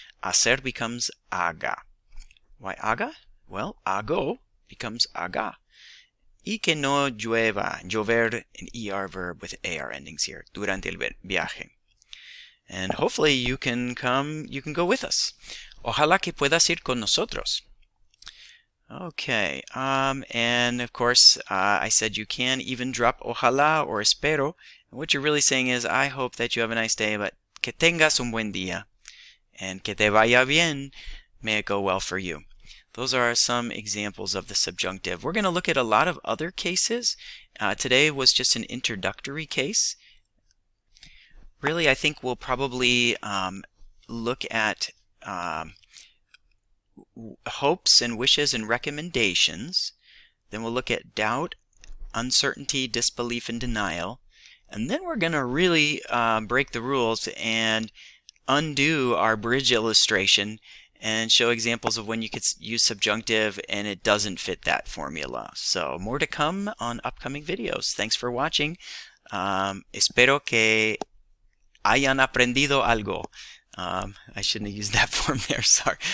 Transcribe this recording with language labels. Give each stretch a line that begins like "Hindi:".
English: Hacer becomes haga. Why haga? Well, hago becomes haga.
Spanish: Y que no llueva, llover,
English: an ER verb with AR endings here,
Spanish: durante el viaje.
English: And hopefully you can go with us.
Spanish: Ojalá que puedas ir con nosotros.
English: Okay, and of course, I said you can even drop ojalá or espero. And what you're really saying is, I hope that you have a nice day, but
Spanish: que tengas un buen día.
English: And
Spanish: que te vaya bien,
English: may it go well for you. Those are some examples of the subjunctive. We're going to look at a lot of other cases. Today was just an introductory case. Really, I think we'll probably look at hopes and wishes and recommendations. Then we'll look at doubt, uncertainty, disbelief, and denial. And then we're going to really break the rules and undo our bridge illustration and show examples of when you could use subjunctive and it doesn't fit that formula. So more to come on upcoming videos. Thanks for watching.
Spanish: Espero que hayan aprendido algo.
English: I shouldn't have used that form there, sorry.